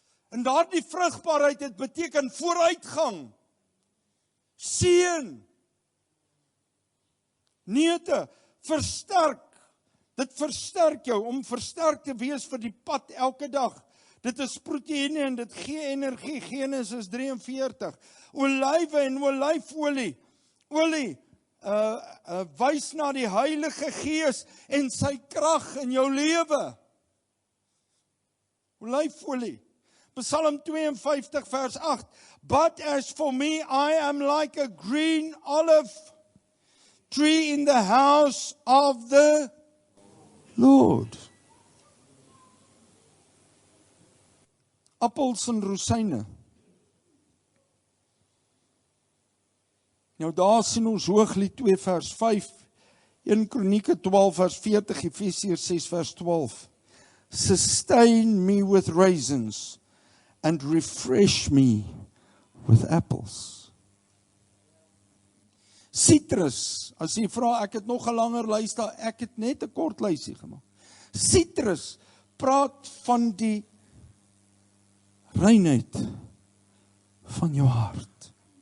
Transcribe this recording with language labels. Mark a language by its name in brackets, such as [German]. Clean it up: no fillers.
[Afrikaans] En daardie vrugbaarheid het beteken vooruitgang, seën, neute, versterk. Dit versterk jou om versterk te wees vir die pad elke dag. Dit is proteïene en dit gee energie. Genesis 43. Olywe en olyfolie. Olie wys na die Heilige Gees en sy krag in jou lewe. Olyfolie. Psalm 52 vers 8. [English] But as for me, I am like a green olive tree in the house of the Lord. [Afrikaans] Appels en rosyne. Nou daar sien ons Hooglied 2 vers 5, 1 Kronieke 12 vers 40, Efesiërs 6 vers 12. [English] Sustain me with raisins and refresh me with apples. [Afrikaans] Citrus, as jy vra, ek het nog 'n langer lys daar, ek het net 'n kort lysie gemaak. Citrus praat van die reinheid van jou hart.